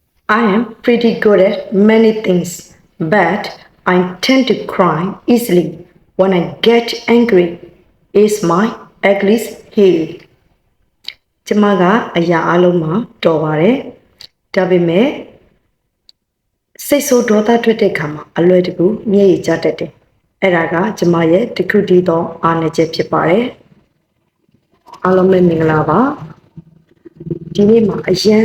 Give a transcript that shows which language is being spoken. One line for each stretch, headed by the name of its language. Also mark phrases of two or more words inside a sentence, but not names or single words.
English: I am pretty good at many things, but I tend to cry easily when I get angry. Is my Achilles heel.
Burmese: ကျမကအရာအလုံးမှာတော်ပါတယ်။ဒါပေမဲ့စိတ်ဆိုးဒေါသထွက်တဲ့ခါမှာအလွယ်တကူမျက်ရည်ကျတတ်တယ်။အဲ့ဒါကကျမရဲ့တစ်ခုတည်းသောအားနည်းချက်ဖြစ်ပါတယ်။အားလုံးပဲမင်္ဂလာပါ။ဒီနေ့မှာအရင်